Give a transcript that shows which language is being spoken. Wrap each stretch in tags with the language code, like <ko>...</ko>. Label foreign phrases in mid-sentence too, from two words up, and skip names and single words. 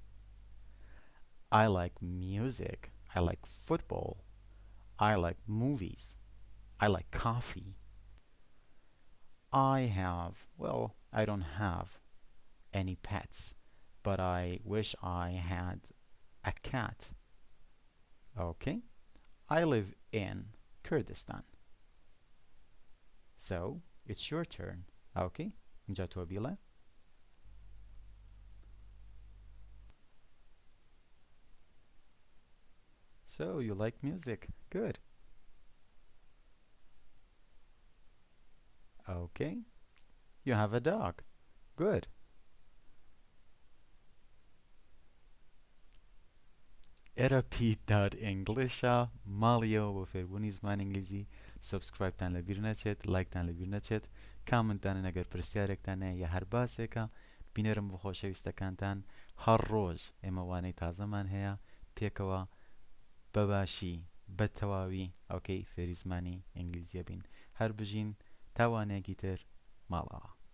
<en>I like music I like football I like movies I like coffee I have well I don't have any pets but I wish I had a cat okay I live in Kurdistan so it's your turn okay</en> <ckb>اینجا تۆ بیڵێ</ckb> <en>so you like music good okay you have a dog good</en> <ckb>therapy.englishە ماڵیەوە بۆ فێربوونی زمان ئینگلیزی سبسکرایبتان لەبیر نەچێت لایکتان لەبیر نەچێت کامنتانە ئەگەر پرسیارێکتان هەیە یا هەر باسێکە بینەرم بۆ خۆشەویستەکانتان هەر ڕۆژ ئێمە وانەی تازەمان هەیە پێکەوە بەباشی بە تەواوی ئەوکەی فێری زمانی ئینگلیزیە بین هەر بژین تاوانێکی تر ماڵەوە</ckb>